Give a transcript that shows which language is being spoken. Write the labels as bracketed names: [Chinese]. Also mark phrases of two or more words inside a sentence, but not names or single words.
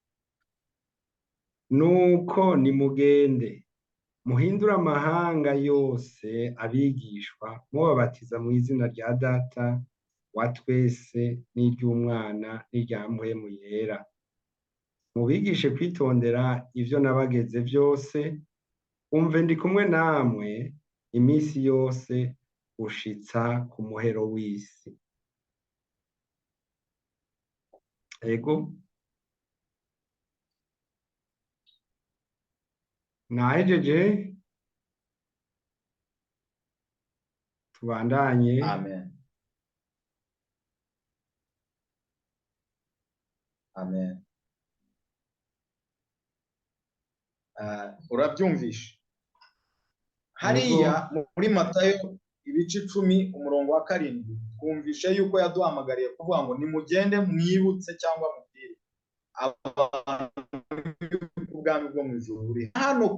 [Rundi] Nuko nimugende muhindura amahanga yose abigishwa, mubabatiza mu izina rya Data wa twese n'iry'Umwana n'irya Mpwemu Yera, mubigishe kwitondera ivyo nabageze byose, umve ndi kumwe namwe iminsi yose ushitsa ku muhero w'isi. Ego nahejeje, tubandanye. Amen. Amen. Urabyumvisha? Hariya muri Matayo ibice 10 umurongo wa 7 twumvishe yuko yaduhamagariye kuvuga ngo nimugende mwibutse cyangwa mubwire ubwami bwo mu ijuru buri hano.